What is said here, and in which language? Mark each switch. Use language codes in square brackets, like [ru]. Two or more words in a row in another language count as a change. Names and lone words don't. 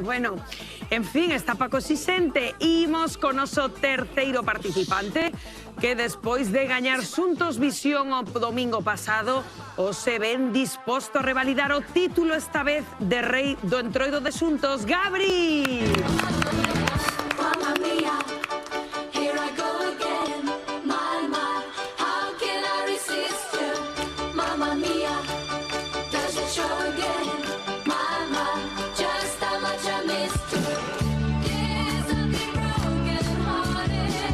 [gl] En fin, está Paco exixente. Imos con noso terceiro participante, que despois de gañar Xuntos Visión o domingo pasado, o se ven disposto a revalidar o título esta vez de rei do Entroido de Xuntos. Gabri! [en] Mamma mia, here I go again. My, how can I resist you? Mamma mia, does it show again? My, just how much I missed you. Yes, I've been broken hearted.